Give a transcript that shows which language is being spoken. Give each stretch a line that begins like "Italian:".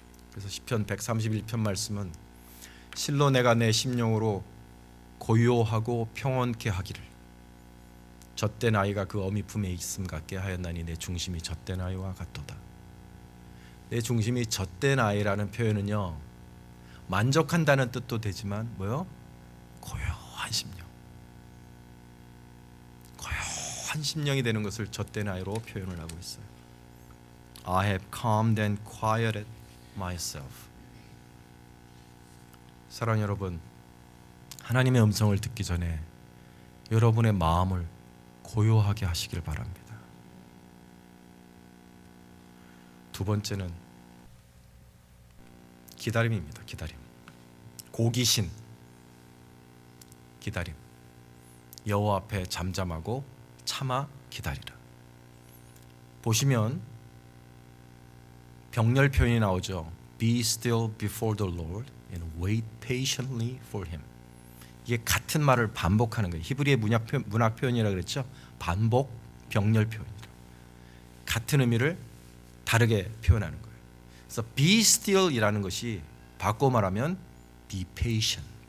Korean: 그래서 시편 131편 말씀은 실로 내가 내 심령으로 고요하고 평온케 하기를, 젖된 아이가 그 어미 품에 있음 같게 하였나니 내 중심이 젖된 아이와 같도다. 내 중심이 젖된 아이라는 표현은요, 만족한다는 뜻도 되지만 뭐요? 고요한 심령, 고요한 심령이 되는 것을 젖된 아이로 표현을 하고 있어요.
English: I have calmed and quieted myself.
Korean: 사랑하는 여러분, 하나님의 음성을 듣기 전에 여러분의 마음을 고요하게 하시길 바랍니다. 두 번째는 기다림입니다. 기다림. 고기신 기다림. 여호와 앞에 잠잠하고 참아 기다리라. 보시면 병렬 표현이 나오죠.
English: Be still before the Lord and wait patiently for him.
Korean: 이게 같은 말을 반복하는 거예요. 히브리의 문학 표현이라 그랬죠. 반복 병렬 표현이라. 같은 의미를 다르게 표현하는 거예요. 그래서 be still이라는 것이 바꿔 말하면 be patient.